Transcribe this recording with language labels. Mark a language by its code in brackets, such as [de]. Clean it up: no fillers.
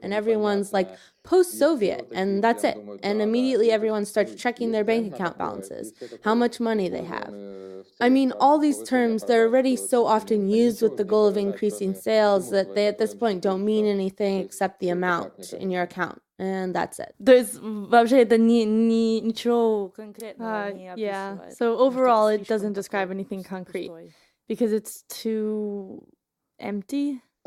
[en] And everyone's like, post-Soviet, and that's it. And immediately everyone starts checking their bank account balances, how much money they have. I mean, all these terms, they're already so often used with the goal of increasing sales that they at this point don't mean anything except the amount in your account. And that's it. [ru] То есть вообще это ничего конкретного не описывает. [en] Yeah. So overall, it doesn't describe anything concrete because it's too empty.